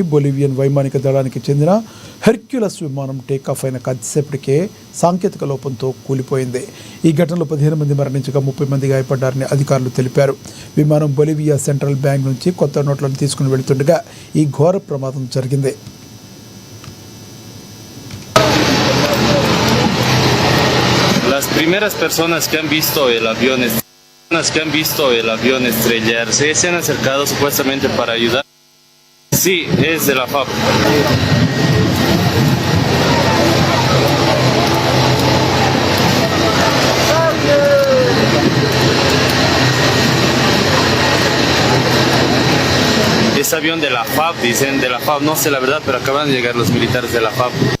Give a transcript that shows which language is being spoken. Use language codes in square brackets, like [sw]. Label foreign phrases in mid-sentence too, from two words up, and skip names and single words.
[te] బొలివియన్ వైమానిక దళానికి చెందిన హెర్క్యులస్ విమానం టేకాఫ్ అయిన కొద్దిసేపటికే సాంకేతిక లోపంతో కూలిపోయింది. ఈ ఘటనలో 15 మంది మరణించగా 30 మంది గాయపడ్డారని అధికారులు తెలిపారు. విమానం బొలివియా సెంట్రల్ బ్యాంక్ నుంచి కొత్త నోట్లను తీసుకుని వెళుతుండగా ఈ ఘోర ప్రమాదం జరిగింది. [es] Las primeras personas que han visto el avión estrellarse se han acercado supuestamente para ayudar. Sí, es de la FAB. Es avión de la FAB, dicen de la FAB, no sé la verdad, pero acaban de llegar los militares de la FAB.